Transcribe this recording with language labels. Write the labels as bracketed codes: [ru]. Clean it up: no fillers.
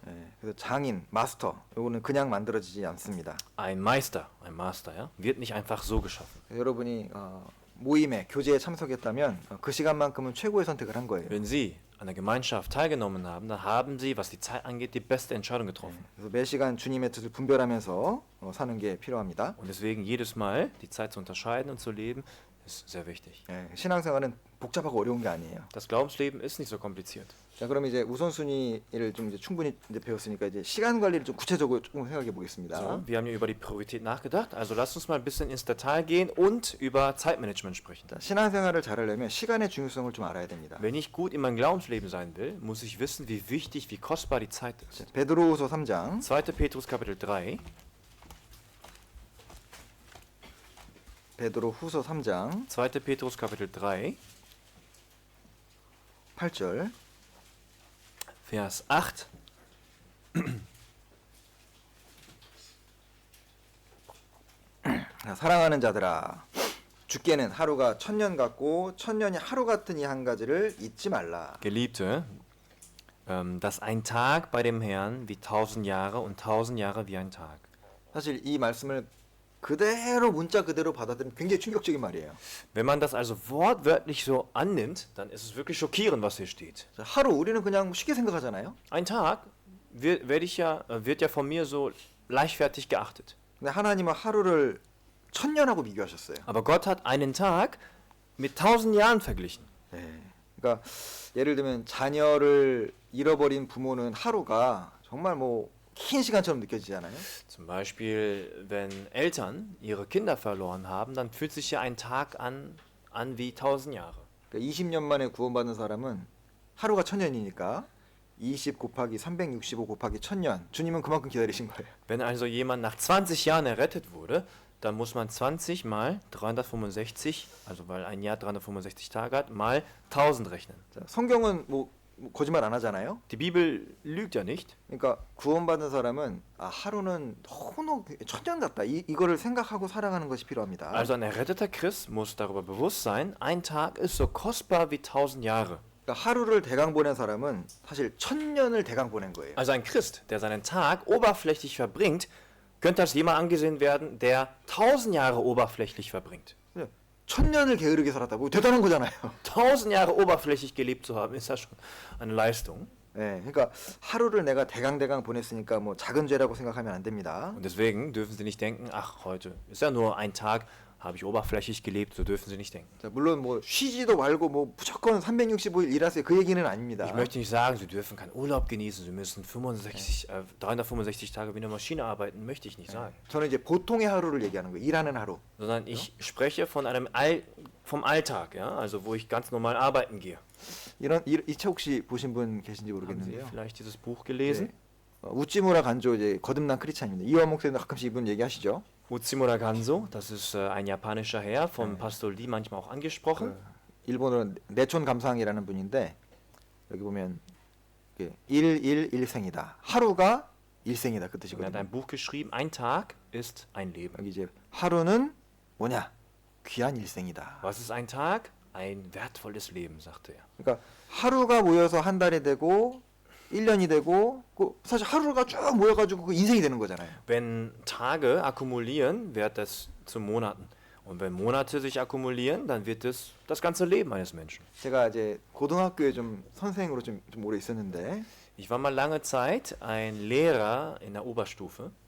[ko] 예, 그래서 장인, 마스터, 요거는 그냥 만들어지지 않습니다. [de] Ein Master, ja, wird nicht einfach so geschaffen. [ko] 여러분이 모임에, 교제에 참석했다면 그 시간만큼은 최고의 선택을 한 거예요. [de] Wenn Sie an der Gemeinschaft teilgenommen haben, dann haben Sie, was die Zeit angeht, die beste Entscheidung getroffen. [ko] 그래서 매 시간 주님의 뜻을 분별하면서 사는 게 필요합니다. [de] Und deswegen jedes Mal die Zeit zu unterscheiden und zu leben, ist sehr wichtig. [ko] 예, 신앙생활은 복잡하고 어려운 게 아니에요. [de] Das Glaubensleben ist nicht so kompliziert. [ko] 자, 그럼 이제 우선순위를 좀 이제 충분히 이제 배웠으니까 이제 시간 관리를 좀 구체적으로 조금 생각해 보겠습니다. [de] So, wir haben ja über die Priorität nachgedacht, also lasst uns mal ein bisschen ins Detail gehen und über Zeitmanagement sprechen. [ko] 자, 신앙생활을 잘하려면 시간의 중요성을 좀 알아야 됩니다. [de] Wenn ich gut in meinem Glaubensleben sein will, muss ich wissen, wie wichtig, wie kostbar die Zeit ist. [ko] 베드로후서 3장 [de] 2. Petrus Kapitel 3, [ko] 베드로후서 3장 [de] 2. Petrus Kapitel 3, [ko] 8절 [de] Vers 8. [ko] 사랑하는 자들아 주께는 하루가 천년 같고 천년이 하루 같은 이 한 가지를 잊지 말라. [de] Geliebte, dass ein Tag bei dem Herrn wie 1000 Jahre und 1000 Jahre wie ein Tag. [ko] 사실 이 말씀을 그대로 문자 그대로 받아들이면 굉장히 충격적인 말이에요. [de] Wenn man das also wortwörtlich so annimmt, dann ist es wirklich schockierend, was hier steht. [ko] 자, 하루 우리는 그냥 쉽게 생각하잖아요. [de] Ein Tag wird ja von mir so leichtfertig geachtet. [ko] 근데 하나님은 하루를 천년하고 비교하셨어요. [de] Aber Gott hat einen Tag mit 1000 Jahren verglichen. [ko] 그러니까 예를 들면 자녀를 잃어버린 부모는 하루가 정말 뭐 긴 시간처럼 느껴지잖아요. [de] Zum Beispiel, wenn Eltern ihre Kinder verloren haben, dann fühlt sich ja ein Tag an wie 1000 Jahre. [ko] 그러니까 20년 만에 구원받은 사람은 하루가 천년이니까 20 곱하기 365 곱하기 천년. 주님은 그만큼 기다리신 거예요. [de] Wenn also jemand nach 20 Jahren errettet wurde, dann muss man 20 mal 365, also weil ein Jahr 365 Tage hat, mal 1000 rechnen. [ko] 자, 성경은 뭐 거짓말 안 하잖아요. [de] Die Bibel lügt ja nicht. [ko] 그러니까 구원받은 사람은 하루는 너무 천년 같다. 이거를 생각하고 살아가는 것이 필요합니다. [de] Also ein erretteter Christ muss darüber bewusst sein, ein Tag ist so kostbar wie 1000 Jahre. [ko] 그러니까 하루를 대강 보낸 사람은 사실 천년을 대강 보낸 거예요. [de] Also ein Christ, der seinen Tag oberflächlich verbringt, könnte als jemand angesehen werden, der 1000 Jahre oberflächlich verbringt. [ko] 천년을 게으르게 살았다. 뭐 대단한 거잖아요. [de] 1000 Jahre oberflächlich gelebt zu haben, ist ja schon eine Leistung. [ko] 네, 그러니까 하루를 내가 대강 보냈으니까 뭐 작은 죄라고 생각하면 안 됩니다. [de] Und deswegen dürfen Sie nicht denken, ach, heute ist ja nur ein Tag, habe ich oberflächlich gelebt, so dürfen Sie nicht denken. [ko] 자, 물론 뭐 쉬지도 말고 뭐 무조건 365일 일하세요. 그 얘기는 아닙니다. [de] Ich möchte nicht sagen, Sie dürfen keinen Urlaub genießen, Sie müssen 365 Tage wie eine Maschine arbeiten, möchte ich nicht sagen. [ko] 저는 이제 보통의 하루를 얘기하는 거예요. 일하는 하루. [de] Sondern ich spreche von vom Alltag, ja, also wo ich ganz normal arbeiten gehe. [ko] 이 책 혹시 보신 분 계신지 [de] Haben Sie [ko] 모르겠는데요. [de] vielleicht dieses Buch gelesen? [ko] 우찌무라 간조 이제 거듭난 크리스찬입니다. 이화 목사님도 가끔씩 이분 얘기하시죠. [de] Utsimura Ganzo, das ist ein japanischer Herr, vom Pastor Lee manchmal auch angesprochen. [ko] 일본어로 내촌 감상이라는 분인데 여기 보면 일생이다. 하루가 일생이다 그 [de] Er hat [ko] 뜻이거든요. [de] ein Buch geschrieben, ein Tag ist ein Leben. [ko] 여기 이제 하루는 뭐냐? 귀한 일생이다. [de] Was ist ein Tag? Ein wertvolles Leben, sagte er. [ko] 그러니까 하루가 모여서 한 달이 되고 1년이 되고 사실 하루가 쭉 모여가지고 그 인생이 되는 거잖아요. [de] Wenn Tage akkumulieren, wird das zu Monaten. Und wenn Monate sich akkumulieren, dann wird es das ganze Leben eines Menschen. [ko] 제가 이제 고등학교에 좀 선생으로 좀 오래 있었는데 [de] Ich war mal lange Zeit ein Lehrer in der Oberstufe.